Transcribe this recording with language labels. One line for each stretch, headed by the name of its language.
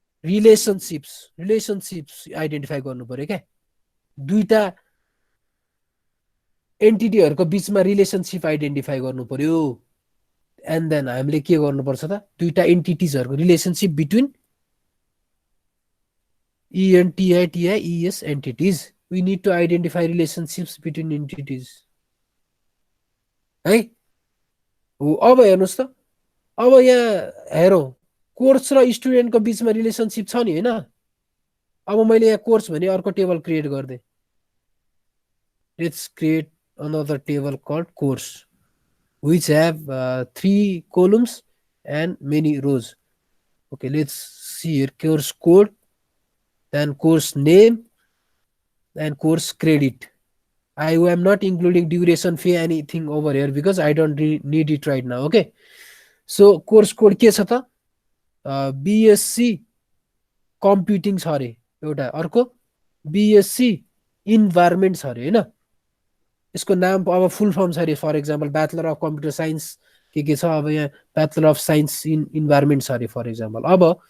Nepali: रिलेसनशिप्स identify गर्नु पर्यो क्या दुईटा एन्टिटीहरूको बीचमा रिलेसनशिप आइडेन्टिफाई गर्नु पर्यो एन्ड देन हामीले के गर्नुपर्छ त दुईटा एन्टिटीजहरूको relationship between ENTITIES entities.
English: We need to identify relationships between entities.
Nepali: है अब हेर्नुहोस् त अब यहाँ हेरौँ कोर्स र स्टुडेन्टको बीचमा रिलेसनशिप छ नि हैन अब मैले यहाँ कोर्स भने अर्को टेबल क्रिएट गर्दै
English: Let's create another table called course which have 3 columns and many rows. Okay, let's see here course code, then course name, and course credit. I am not including duration fee anything over here because I don't need it right now. Okay, so course code
Nepali: के छ त BSc computing छ अरे एउटा अर्को BSc environment छ अरे हैन यसको नाम अब फुल फर्म छ अरे for example bachelor of computer science के छ अब यहाँ bachelor of science in environment छ अरे फर एक्जाम्पल अब